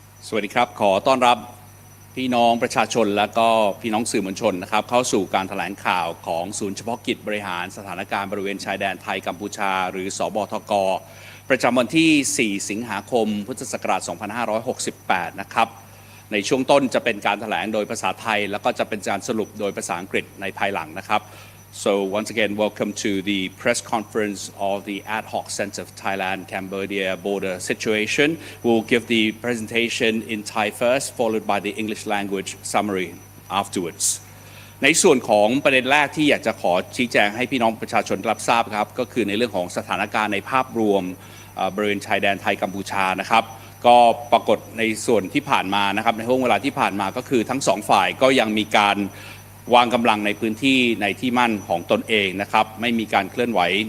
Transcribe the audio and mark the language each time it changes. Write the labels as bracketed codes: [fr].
[th] สวัสดีครับขอต้อนรับพี่น้องประชาชนและก็พี่น้องสื่อมวลชนนะครับเข้าสู่การแถลงข่าวของศูนย์เฉพาะกิจบริหารสถานการณ์บริเวณชายแดนไทยกัมพูชาหรือศบทกประจำวันที่ 4 สิงหาคม พุทธศักราช 2568 นะครับในช่วงต้นจะเป็นการแถลงโดยภาษาไทยแล้วก็จะเป็นการสรุปโดยภาษาอังกฤษในภายหลังนะครับ [en] So once again, welcome to the press conference of the Ad Hoc Center of Thailand-Cambodia border situation. We'll give the presentation in Thai first, followed by the English language summary afterwards. [th] ในส่วนของประเด็นแรกที่อยากจะขอชี้แจงให้พี่น้องประชาชนรับทราบครับก็คือในเรื่องของสถานการณ์ในภาพรวมบริเวณชายแดนไทยกัมพูชานะครับก็ปรากฏในส่วนที่ผ่านมานะครับในช่วงเวลาที่ผ่านมาก็คือทั้งสองฝ่ายก็ยังมีการวางกำลังในพื้นที่ในที่มั่นของตนเองนะครับไม่มีการเคลื่อนไหว